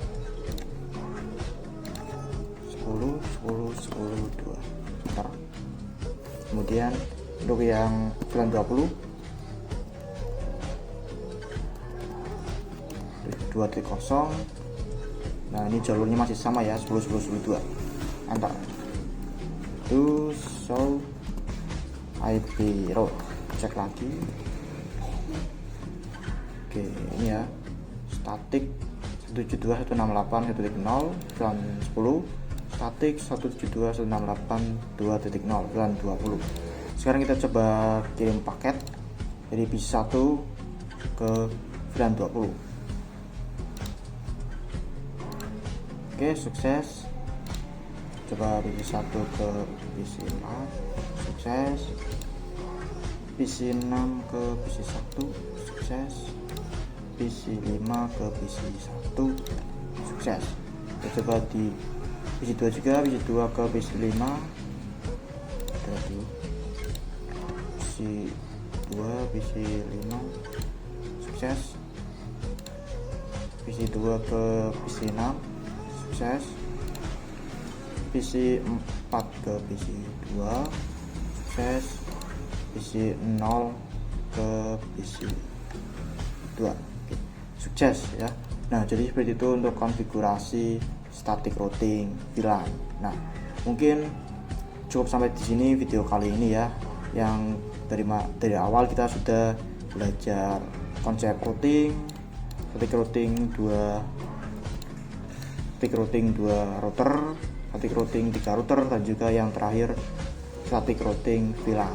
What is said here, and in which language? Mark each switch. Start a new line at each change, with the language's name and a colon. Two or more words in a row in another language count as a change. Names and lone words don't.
Indonesian: 10.10.10.2. Kemudian untuk yang VLAN 20 2.0. Nah, ini jalurnya masih sama ya, 10.10.10.2.
English: Enter. To show IP route.
Indonesian: Cek lagi. Oke, ini ya, static 172.168.1.0 VLAN 10, static 172.168.2.0 VLAN 20. Sekarang kita coba kirim paket dari bisi 1 ke VLAN 20. Oke, sukses. Coba bisi 1 ke bisi 4, sukses. Bisi 6 ke bisi 1, sukses. Bisi 5 ke bisi 1, sukses. Kita coba di bisi 2 juga, bisi 2 ke bisi 5. Bisi 2, bisi 5, sukses. Bisi 2 ke bisi 6, sukses. Bisi 4 ke bisi 2, sukses. Bisi 0 ke bisi 2. Oke, sukses ya. Nah, jadi seperti itu untuk konfigurasi
English: static routing
Indonesian: VLAN. Nah, mungkin cukup sampai di sini video kali ini ya, yang dari awal kita sudah belajar konsep routing,
English: static routing
Indonesian: 2 router,
English: static routing
Indonesian: 3 router, dan juga yang terakhir
English: static routing
Indonesian: VLAN.